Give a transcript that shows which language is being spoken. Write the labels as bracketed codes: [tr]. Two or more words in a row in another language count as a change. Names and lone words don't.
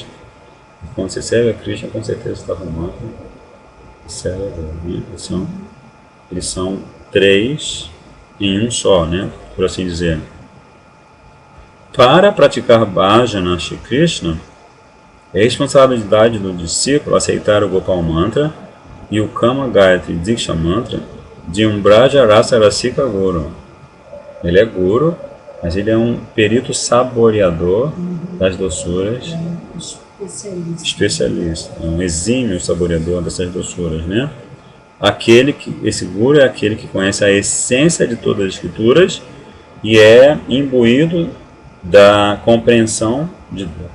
[pt] Quando você serve a Krishna, com certeza você está com o mantra e serve a Guru. Eles são três em um só, né? Por assim dizer. Para praticar bhajana Shri Krishna, é responsabilidade do discípulo aceitar o Gopal Mantra e o Kama Gayatri Diksha Mantra de um Braja Rasa Rasika Guru. Ele é Guru, mas ele é um perito saboreador das doçuras, especialista, é um exímio saboreador dessas doçuras, né? Esse Guru é aquele que conhece a essência de todas as escrituras e é imbuído da compreensão de Deus.